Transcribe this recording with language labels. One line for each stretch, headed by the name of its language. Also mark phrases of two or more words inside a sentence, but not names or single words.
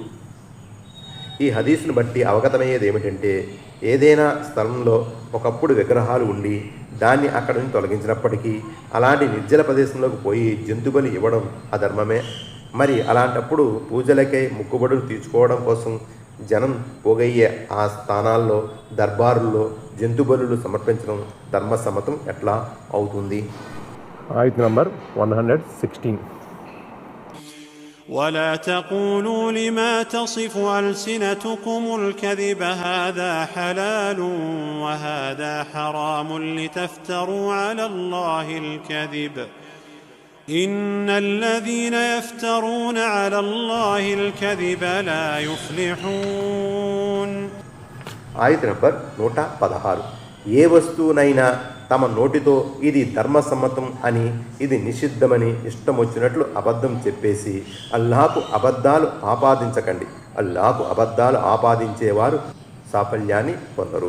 Telugu: ఈ హదీసును బట్టి అవగతమయ్యేది ఏమిటంటే, ఏదైనా స్థలంలో ఒకప్పుడు విగ్రహాలు ఉండి దాన్ని అక్కడి నుంచి తొలగించినప్పటికీ అలాంటి నిర్జల ప్రదేశంలోకి పోయి జంతుబలి ఇవ్వడం అధర్మమే. మరి అలాంటప్పుడు పూజలకై ముక్కుబడులు తీర్చుకోవడం కోసం జనం పోగయ్యే ఆ స్థానాల్లో, దర్బారుల్లో జంతుబలులు సమర్పించడం ధర్మసమ్మతం ఎట్లా అవుతుంది? ఆయత్ నంబర్ 116.
Arabic: ولا تقولوا لما تصف ألسنتكم الكذب هذا حلال وهذا حرام لتفتروا على الله الكذب إن الذين يفترون على الله الكذب لا يفلحون.
Telugu: ఆయత్ నంబర్ 116. ఏ వస్తువునైనా తమ నోటితో ఇది ధర్మసమ్మతం అని, ఇది నిషిద్ధమని ఇష్టం వచ్చినట్లు అబద్ధం చెప్పేసి అల్లాహకు అబద్ధాలు ఆపాదించకండి. అల్లాహకు అబద్ధాలు ఆపాదించేవారు సాఫల్యాన్ని పొందరు.